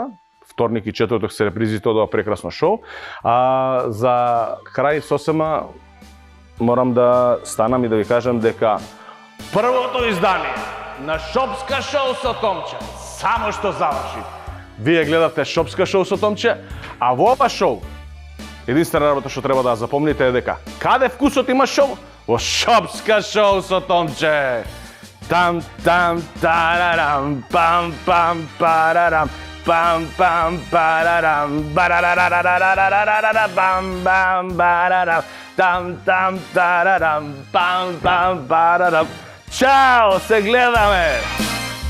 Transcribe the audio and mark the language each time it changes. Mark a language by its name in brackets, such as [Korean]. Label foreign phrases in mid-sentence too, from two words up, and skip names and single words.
[Macedonian] Вторник и четврток се репризите од ова прекрасно шоу. За крај сосема морам да станам и да ви кажам дека првото издание на Шопска шоу со Томче само што заврши. Вие гледавте Шопска шоу со Томче, а во ова шоу единствена работа што треба да запомните е дека каде вкусот има шоу? Во Шопска шоу со Томче. Там там тарарам пам пам парарам пам пам парарам барарарарарарарарара бам бам барарам там там тарарам пам пам парарам. Чао, се гледаме!